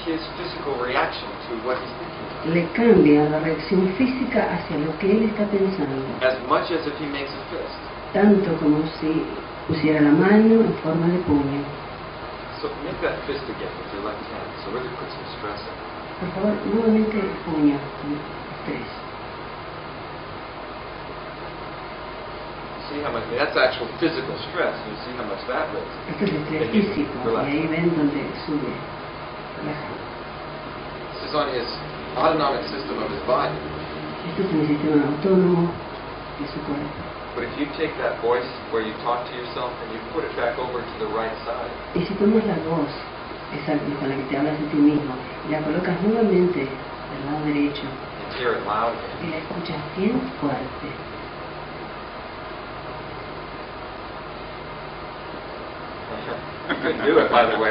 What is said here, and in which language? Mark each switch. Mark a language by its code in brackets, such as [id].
[en] his physical reaction to what he's thinking about. [es] Le cambia la reacción física hacia lo que él está pensando. [en] As much as if he makes a fist. [es] Tanto como si pusiera la mano en forma de puño. [en] So make that fist again with your left hand. So really put some stress in it. [es] Por favor, nuevamente el puño con estrés. [en] See how much, that's actual physical stress. You see how much that raises. [es] Esto es estrés físico, y ahí ven donde sube. Relaja. [en] This is on his autonomic system of his body. [es] Esto es en el sistema autónomo de su cuerpo. [en] But if you take that voice where you talk to yourself and you put it back over to the right side. [es] Y si tomas la voz, esa con la que te hablas de ti mismo, y la colocas nuevamente del lado derecho, [en] And hear it loud again. [es] y la escuchas bien fuerte. [en] You couldn't do it, by the way.